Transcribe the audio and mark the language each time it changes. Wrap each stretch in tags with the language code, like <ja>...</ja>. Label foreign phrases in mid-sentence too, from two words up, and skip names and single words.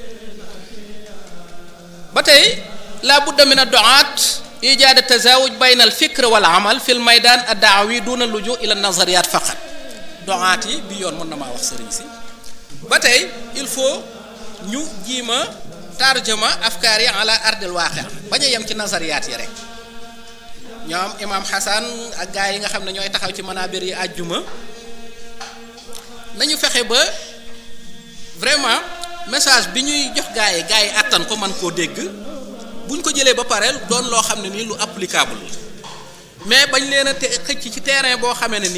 <wo>ba tey</wo> <ar>لا بد من الدعاة إيجاد التزاوج بين الفكر والعمل في الميدان الدعوي دون اللجوء إلى النظريات فقط</ar> <wo>du'at yi bi yoon mën na maa wax sëriñ si ba tey</wo> <fr>il faut</fr> <wo>ñu jiima</wo> <ar>ترجمة أفكار</ar> <wo>yi</wo> <ar>على أرض الواقع'</ar> <wo>bañ a yem ci nazariyat yi rek ñoom imam Hassan ak gaa yi nga xam ne ñooy taxaw ci manabir yi àjjuma nañu fexe ba</wo> <fr>vraiment message</fr> <wo>bi ñuy jox gaa yi attan ko man koo dégg buñ ko jëlee ba pare doon loo xam ne nii lu</wo> <fr>applicable mais</fr> <wo>bañ leen a xëcc ci terrain boo xamee ne</wo>